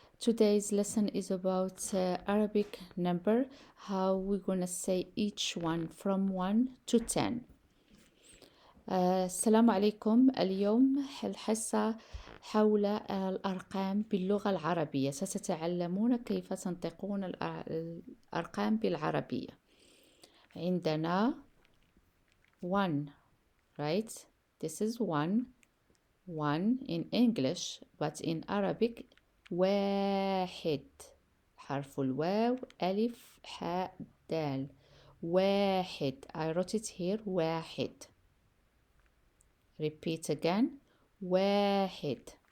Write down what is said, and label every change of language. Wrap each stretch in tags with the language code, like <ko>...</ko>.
<en>Today's lesson is about Arabic number, how we're gonna say each one from 1 to 10.</en> <ar>السلام عليكم. اليوم الحصة حول الأرقام باللغة العربية. ستتعلمون كيف تنطقون الأرقام بالعربية. عندنا 1,</ar> <en>right? This is 1 in English, but in Arabic</en> <ar>واحد حرف الواو ألف حاء دال واحد.</ar> <en>I wrote it here واحد. Repeat again واحد.</en>